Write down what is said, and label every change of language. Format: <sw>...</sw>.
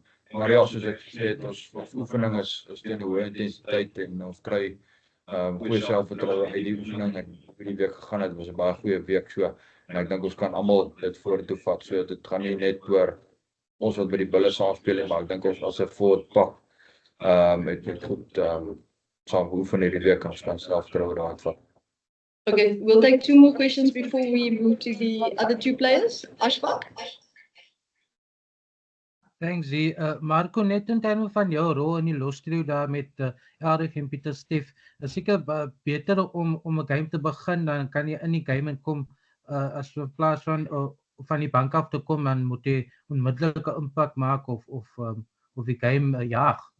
<af>Maar ja, soos ek gesê het, ons oefening is teen 'n hoë intensiteit en ons kry goeie selfvertroue uit die oefening en hierdie week gegaan het, was 'n baie goeie week so en ek dink ons kan almal dit vorentoe vat, so dit gaan nie net oor ons wat by die bulle saam speel, maar ek dink ons as 'n forward pak het goed saam oefen hierdie week ons kan selfvertroue daarin vat.</af> <en>Okay, we'll take 2 more questions before we move to the other 2 players. Ashfaq? Thanks, Z.</en> <af>Marco, net in terme van jou rol in die lostrio daar met Elrigh en Pieter Steff, is seker beter om 'n game te begin, dan kan jy in die game inkom as in plaas van die bank af te kom, dan moet jy onmiddellike impak maak of die game jaag.</af>